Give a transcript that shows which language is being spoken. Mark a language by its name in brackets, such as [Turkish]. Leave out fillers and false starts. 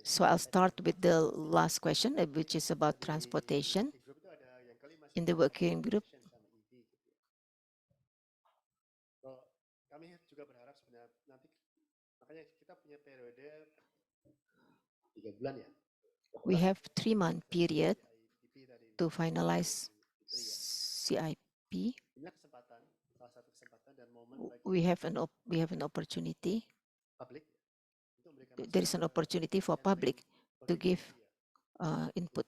[English] So I'll start with the last question, which is about transportation. [Indonesian] Di grup itu ada yang kelima [English] In the working group, [Indonesian] sama EV gitu ya. Kalau kami juga berharap sebenarnya nanti makanya kita punya periode 3 bulan ya. [English] we have 3-month period [Indonesian] CIP tadi [English] to finalize [Indonesian] Fitri ya. CIP. Ini kesempatan, salah satu kesempatan dan momen bagi [English] We have an opportunity. [Indonesian] publik untuk memberikan [English] There is an opportunity for public to give input.